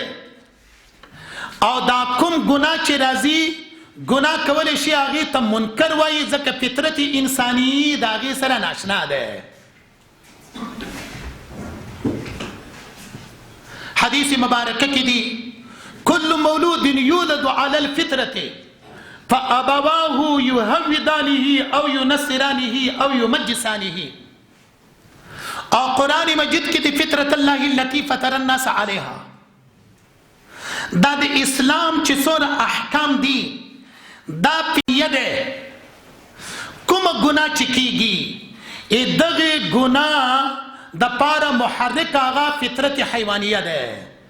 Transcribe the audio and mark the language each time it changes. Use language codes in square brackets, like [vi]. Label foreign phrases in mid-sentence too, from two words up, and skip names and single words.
[ps] او دا کوم ګناه چې راځي ګناه کولی شي هغې ته منکر وایي ځکه فطرت انساني د هغې سره ناشنا ده. حدیث مبارکه کې دي [ar] كل مولود يولد على الفطرة فأبواه يهودانه أو ينصرانه أو يمجسانه. [ps] او قرآن مجید کې دي [ar] فطرة الله التي فطر الناس عليها. [ps] دا د اسلام چې څومره احکام دي دا پیه ده. کومه ګناه چې کیږي دغه ګناه د پاره محرک هغه فطرت حیوانیه ده.